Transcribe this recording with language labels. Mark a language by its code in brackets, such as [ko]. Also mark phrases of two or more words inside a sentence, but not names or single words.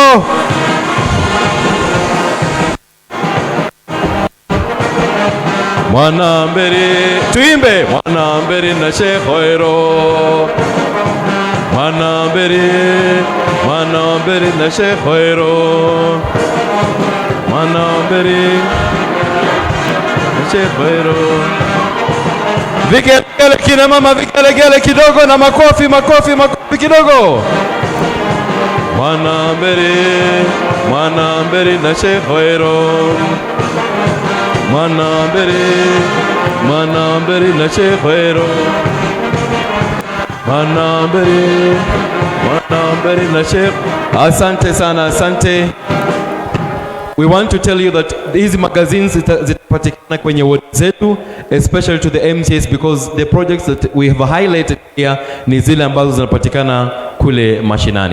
[mer] Mwana mbere, [sw] tuimbe. [mer] Mwana mbere na shekhoero. Mwana mbere na shekhoero. Mwana mbere na shekhoero. [sw] Vigelegele kina mama, vigelegele kidogo na makofi, makofi, makofi kidogo. [mer] Mwana mbere na shekhoero. Mwana mbere na shekhoero. Mwana mbere na shekhoero. [sw] Asante sana, asante. [en] We want to tell you that these magazines [sw] zitapatikana kwenye ward zetu, [en] especially to the MCAs, because the projects that we have highlighted here [sw] ni zile ambazo zinapatikana kule mashinani.